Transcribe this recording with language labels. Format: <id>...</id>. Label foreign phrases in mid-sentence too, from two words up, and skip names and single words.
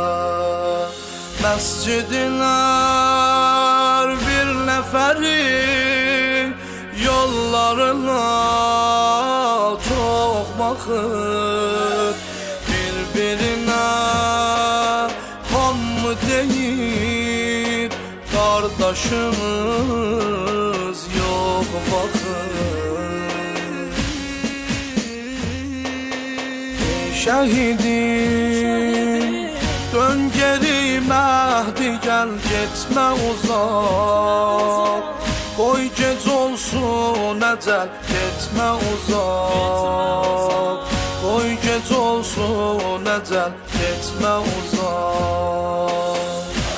<az>Məscidlər bir nəfəri, yollarına çox baxır. Bir-birinə hamı deyir, qardaşımız yox baxır. Ey şəhidim,</az> <tr>dön geri Mehdi gel gitme uzak, koy gec olsun ecel gitme uzak, koy gec olsun ecel gitme uzak.</tr>